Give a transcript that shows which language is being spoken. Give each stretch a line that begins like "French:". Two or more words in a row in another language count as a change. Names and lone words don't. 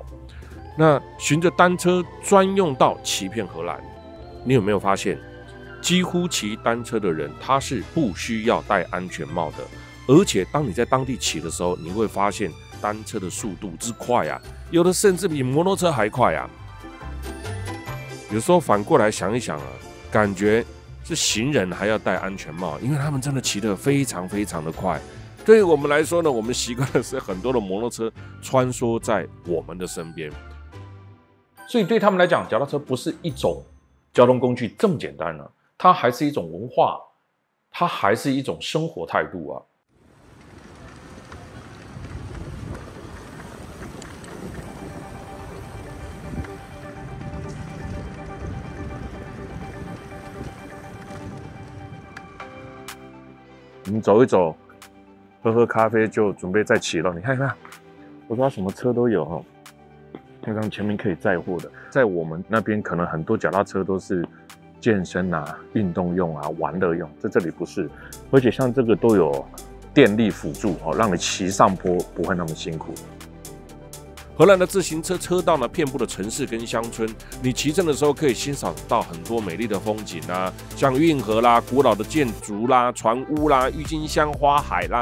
Chinese: 那循着單車專用道騎遍荷蘭，你有沒有發現，幾乎騎單車的人他是不需要戴安全帽的，而且當你在當地騎的時候，你會發現單車的速度之快啊，有的甚至比摩托車還快啊。有時候反過來想一想啊，感覺是行人還要戴安全帽，因為他們真的騎得非常非常的快。對於我們來說呢，我們習慣的是很多的摩托車穿梭在我們的身邊。所以对他們來講，腳踏車不是一種交通工具這麼簡單了，它還是一種文化，它還是一種生活態度啊。我們走一走，喝喝咖啡，就準備再騎了。你看看，我說什麼車都有哈。看看前面可以載貨的，在我們那邊可能很多腳踏車都是健身啊、運動用啊、玩樂用，在這裡不是，而且像這個都有電力輔助哦，讓你騎上坡不會那麼辛苦。荷蘭的自行車車道呢，遍布了城市跟鄉村，你騎乘的時候可以欣賞到很多美麗的風景啊，像運河啦、古老的建築啦、船屋啦、鬱金香花海啦。